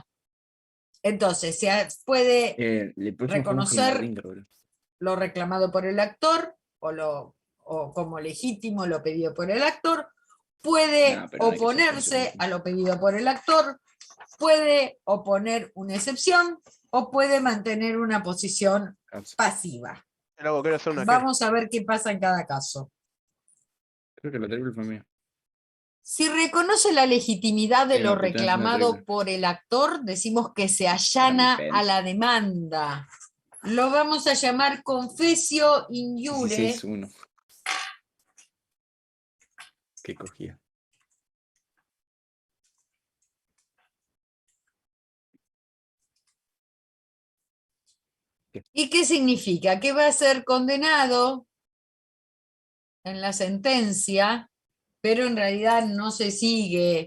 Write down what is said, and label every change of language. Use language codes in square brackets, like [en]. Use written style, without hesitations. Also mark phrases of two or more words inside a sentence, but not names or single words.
[es] Entonces, se puede reconocer lo reclamado por el actor o como legítimo lo pedido por el actor, puede oponerse a lo pedido por el actor, puede oponer una excepción o puede mantener una posición pasiva. Vamos a ver qué pasa en cada caso. Creo que la terrible fue mía. Si reconoce la legitimidad de lo reclamado por el actor, decimos que se allana a la demanda. Lo vamos a llamar [la] confessio in iure. [es] 16-1. ¿Qué cogía? ¿Y qué significa? Que va a ser condenado en la sentencia, pero en realidad no se sigue.